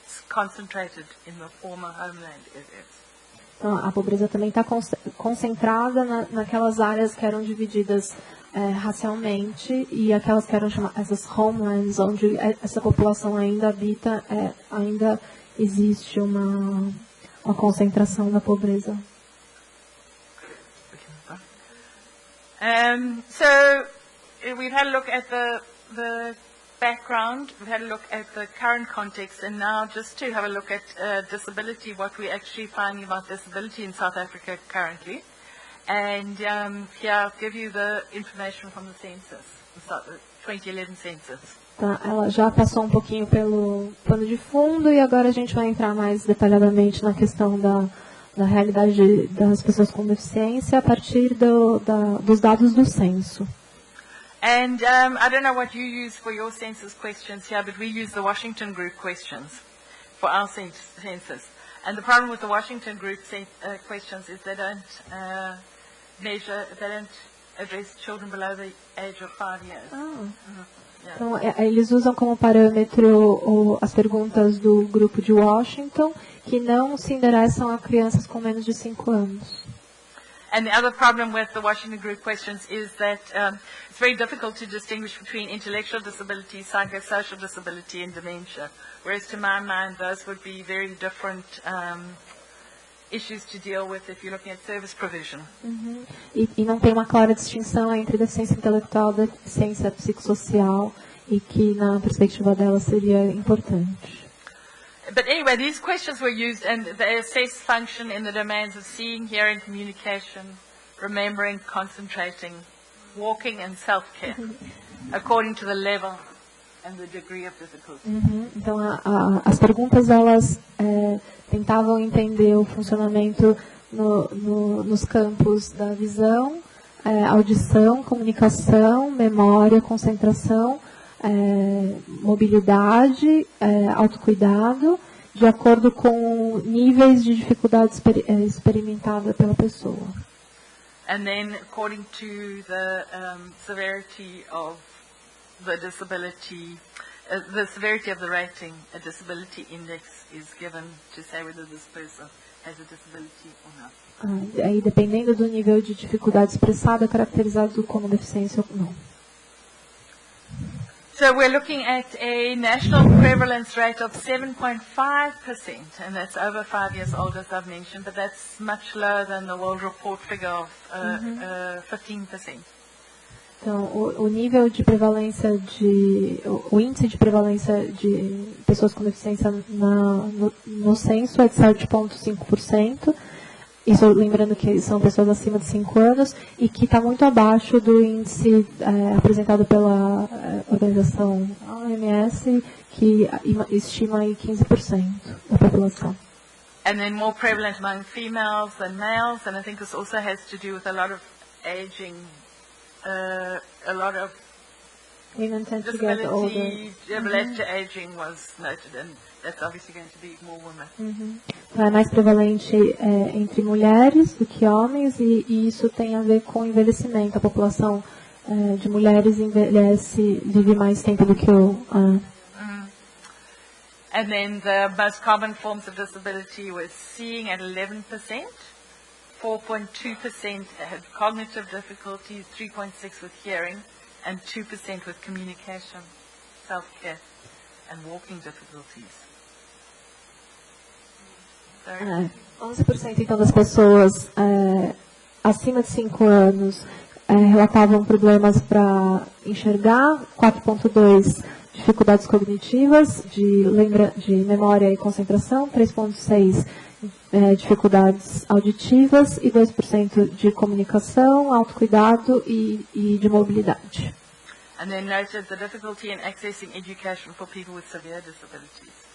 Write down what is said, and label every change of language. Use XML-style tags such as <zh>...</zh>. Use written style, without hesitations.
<en>Concentrated in the former homeland areas.</en> <pt>Então, a pobreza também está concentrada naquelas áreas que eram divididas racialmente e aquelas que eram chamadas essas homelands, onde essa população ainda habita, ainda existe uma concentração da pobreza.</pt> <en>So we've had a look at the background, we've had a look at the current context, and now just to have a look at disability, what we're actually finding about disability in South Africa currently. And here I'll give you the information from the census, the 2011 census.</en> <pt>Tá, ela já passou um pouquinho pelo pano de fundo e agora a gente vai entrar mais detalhadamente na questão da realidade das pessoas com deficiência a partir dos dados do censo.</pt> <en>And I don't know what you use for your census questions here, but we use the Washington Group questions for our census. And the problem with the Washington Group questions is they don't they don't address children below the age of 5 years. Ah. Yeah.</en> <pt>Então, eles usam como parâmetro as perguntas do grupo de Washington, que não se endereçam a crianças com menos de 5 anos.</pt> <en>And the other problem with the Washington Group questions is that it's very difficult to distinguish between intellectual disability, psychosocial disability, and dementia. Whereas to my mind, those would be very different issues to deal with if you're looking at service provision. Uhum.</en> <pt>E não tem uma clara distinção entre deficiência intelectual e deficiência psicossocial, e que na perspectiva dela seria importante.</pt> <en>But anyway, these questions were used and they assess function in the domains of seeing, hearing, communication, remembering, concentrating, walking and self-care, according to the level and the degree of difficulty. Uhum.</en> <pt>Então, as perguntas, elas tentavam entender o funcionamento nos campos da visão, audição, comunicação, memória, concentração, mobilidade, autocuidado, de acordo com níveis de dificuldade experimentada pela pessoa.</pt> <en>And then, according to the severity of the disability, the severity of the rating, a disability index is given to say whether this person has a disability or not.</en> <pt>Aí, dependendo do nível de dificuldade expressada, é caracterizado como deficiência ou não.</pt> <en>So we're looking at a national prevalence rate of 7.5%, and that's over 5 years old, as I've mentioned, but that's much lower than the World Report figure of 15%.</en> <pt>Então, o nível de prevalência o índice de prevalência de pessoas com deficiência no censo é de 7,5%. Isso lembrando que são pessoas acima de 5 anos e que está muito abaixo do índice apresentado pela Organização OMS, que estima aí 15% da população.</pt> <en>And then more prevalent among females than males, and I think this also has to do with a lot of aging, a lot of Women tend to get older. Disability to aging was noted, and that's obviously going to be more women. Uhum.</en> <pt>Então, é mais prevalente entre mulheres do que homens, e isso tem a ver com o envelhecimento. A população de mulheres vive mais tempo do que</pt> <en>And then the most common forms of disability was seeing at 11%, 4.2% had cognitive difficulties, 3.6% with hearing, and 2% with communication, self-care, and walking difficulties.</en> <pt>11% então das pessoas acima de 5 anos relatavam problemas para enxergar, 4,2% dificuldades cognitivas, de memória e concentração, 3,6% dificuldades auditivas e 2% de comunicação, autocuidado e de mobilidade.</pt> <en>And then noted the difficulty in accessing education for people with severe disabilities.</en>